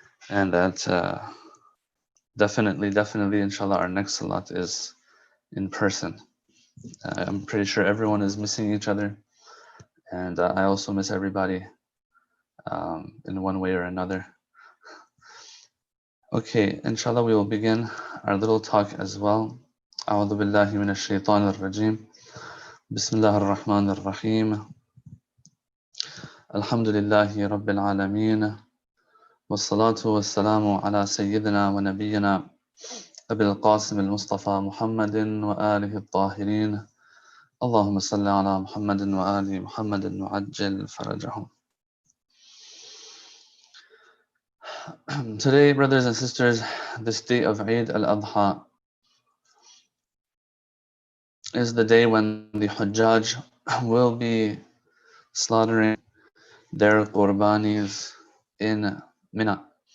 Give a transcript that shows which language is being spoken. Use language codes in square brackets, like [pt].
[en] And that definitely, inshallah, our next salat is in person. I'm pretty sure everyone is missing each other. And I also miss everybody in one way or another. Okay, inshallah, we will begin our little talk as well. [ar] أعوذ بالله من الشيطان الرجيم. بسم الله الرحمن الرحيم. الحمد لله رب العالمين. والصلاة والسلام على سيدنا ونبينا أبي القاسم المصطفى محمد وآله الطاهرين. اللهم صل على محمد وآل محمد وعجل فرجهم. [en] Today, brothers and sisters, this day of Eid-ul-Adha is the day when the Hujjaj will be slaughtering their qurbanis in Mina.